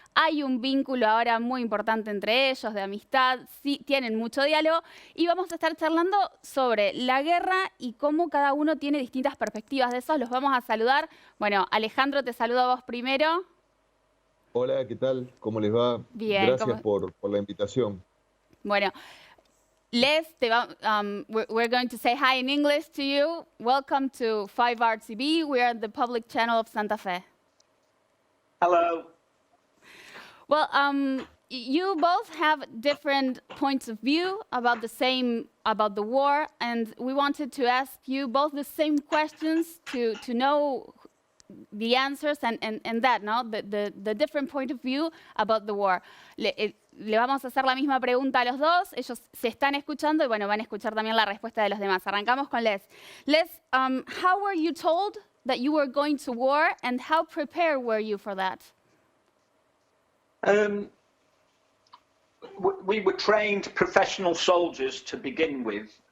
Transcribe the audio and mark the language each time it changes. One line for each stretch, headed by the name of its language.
Spanish: Hay un vínculo ahora muy importante entre ellos, de amistad, sí, tienen mucho diálogo. Y vamos a estar charlando sobre la guerra y cómo cada uno tiene distintas perspectivas de eso. Los vamos a saludar. Bueno, Alejandro, te saludo a vos primero. Hola, ¿qué tal? ¿Cómo les va? Bien, Gracias por la invitación.
English: Bueno, Les, we're going to say hi in English to you. Welcome to 5RTV. We are the public channel of Santa Fe. Hello. Well, you both have different points of view about the war, and we wanted to ask you both the same questions to know the answers and that, no? The different point of view about the war.
Spanish: Le vamos a hacer la misma pregunta a los dos. Ellos se están escuchando y bueno, van a escuchar también la respuesta de los demás. Arrancamos con Les.
English: Les, how were you told that you were going to war and how prepared were you for that? We were trained professional soldiers to begin with.